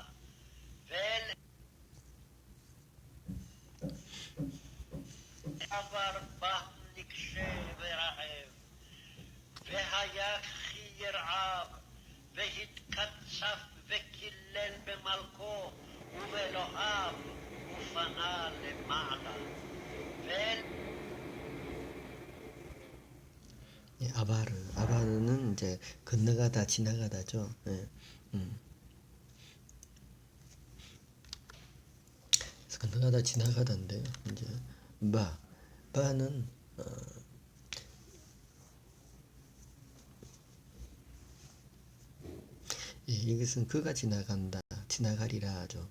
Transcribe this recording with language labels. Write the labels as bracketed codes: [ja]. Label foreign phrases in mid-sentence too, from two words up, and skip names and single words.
[he] ואל עבר בה נקשה ורעב, והיה כי ירעב, והתקצף וקילל במלכו ובאלוהיו, ופנה למעלה. ואל [ko] 아바르는 이제 건너가다 지나가다죠. 그래서 건너가다 지나가다인데 이제 바는 이것은 그가 지나간다, 지나가리라죠.